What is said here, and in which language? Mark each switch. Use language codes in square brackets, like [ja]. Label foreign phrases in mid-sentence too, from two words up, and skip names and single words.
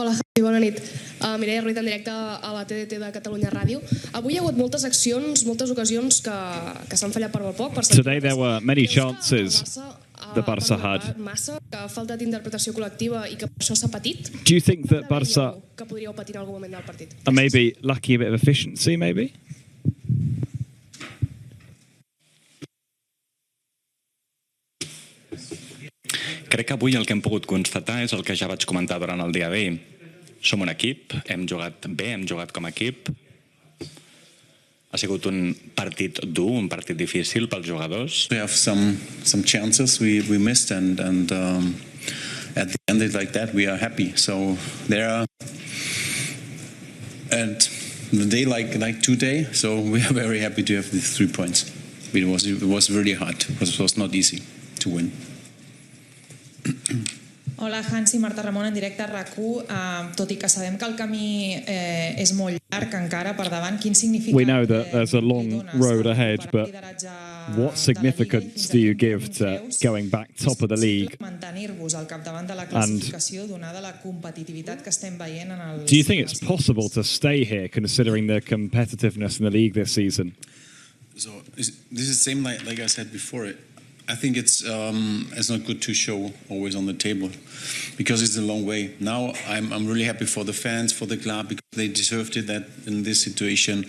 [ca] Sí, bona nit. Mireia Ruiz en directe a la TDT de Catalunya Ràdio. Avui hi ha hagut moltes accions, moltes ocasions que s'han fallat per molt poc. [en] Today there were many chances the Barça had. [ca] Massa, que ha faltat interpretació col·lectiva i que per això s'ha patit. [en] Do you think that Barça [ca] que podríeu patir en algun moment del partit? [en] are maybe lacking a bit of efficiency, maybe? [ca] Crec que avui el que hem pogut constatar és el que ja vaig comentar durant el dia d'ahir. Som un equip, hem jugat bé, hem jugat com a equip. Ha sigut un partit dur, un partit difícil pels jugadors. [en] We have some chances we missed and at the end it's like that we are happy. So there are and the day like today, so we are very happy to have these 3 points. It was really hard. It was not easy to win. [ca] Hola, Hansi, Marta Ramon en directe a RAC1. Tot i que sabem que el camí és molt llarg encara per davant, quin significat... [en] We know that there's a long road ahead, but what significance do you give to going back top of the league? [ca] Mantenir-vos al capdavant de la classificació donada la competitivitat que estem veient en el... [en] Do you think it's possible to stay here considering the competitiveness in the league this season? So this is the same like I said before. I think it's not good to show always on the table because it's a long way. Now I'm really happy for the fans, for the club, because they deserved it that in this situation.